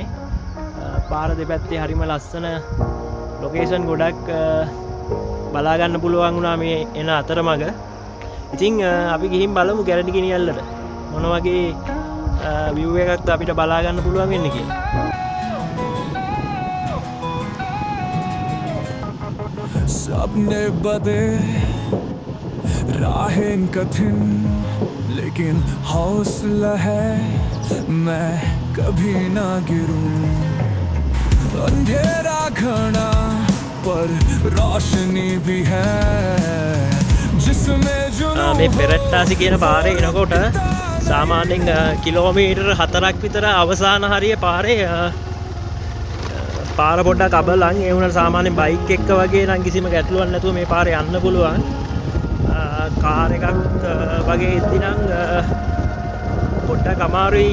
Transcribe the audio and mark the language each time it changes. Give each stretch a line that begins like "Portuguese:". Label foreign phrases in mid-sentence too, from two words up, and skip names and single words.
Sinhala: පාර දෙපැත්තේ හරිම ලස්සන ලොකේෂන් ගොඩක් බලා ගන්න පුළුවන් වුණා මේ එන අතරමඟ. ඉතින් අපි ගිහින් බලමු ගැලණිගිනි ඇල්ලට මොන වගේ view එකක්ද අපිට බලා ගන්න පුළුවන් වෙන්නේ කියලා.
Hindi: सपने बदे राहें कठिन लेकिन हौसला है मैं कभी ना गिरूं अंधेरा घना पर रोशनी भी है जिसमें जो
Sinhala: මේ පෙරට්ටාසි කියන පාරේ එනකොට සාමාන්‍යයෙන් කිලෝමීටර් 4ක් විතර අවසාන හරිය පාරේ පාර පොඩ්ඩක් අබලන් ඒ වුණාට සාමාන්‍යයෙන් බයික් එක්ක වගේ නම් කිසිම ගැටලුවක් නැතුව මේ පාරේ යන්න පුළුවන්. කාර් එකක් වගේ ඉද්දි නම් පොඩ්ඩක් අමාරුයි.